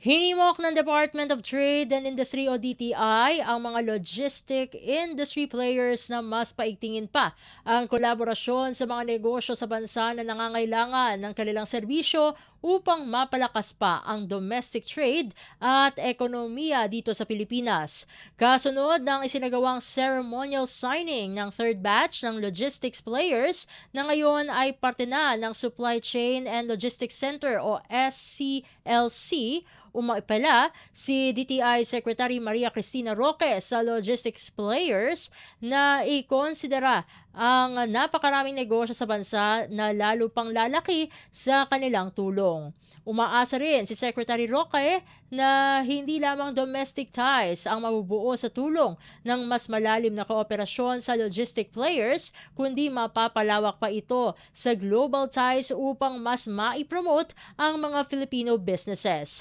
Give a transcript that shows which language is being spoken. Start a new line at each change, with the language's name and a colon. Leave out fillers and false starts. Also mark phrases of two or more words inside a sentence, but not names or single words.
Filipino: Hinimok ng Department of Trade and Industry o DTI ang mga
English: logistic industry players
Filipino: na mas paigtingin pa ang kolaborasyon sa mga negosyo sa bansa na nangangailangan ng kanilang serbisyo upang mapalakas pa ang
English: domestic trade
Filipino: at ekonomiya dito sa Pilipinas. Kasunod ng isinagawang
English: ceremonial signing
Filipino: ng
English: third batch
Filipino: ng
English: logistics players
Filipino: na ngayon ay parte na ng Supply Chain and Logistics Center o SCLC, umaipala si DTI Secretary Maria Cristina Roque sa
English: logistics players
Filipino: na ikonsidera ang napakaraming negosyo sa bansa na lalo pang lalaki sa kanilang tulong. Umaasa rin si Secretary Roque na hindi lamang
English: domestic ties
Filipino: ang mabubuo sa tulong ng mas malalim na kooperasyon sa
English: logistic players,
Filipino: kundi mapapalawak pa ito sa
English: global ties
Filipino: upang mas maipromote ang mga
English: Filipino businesses.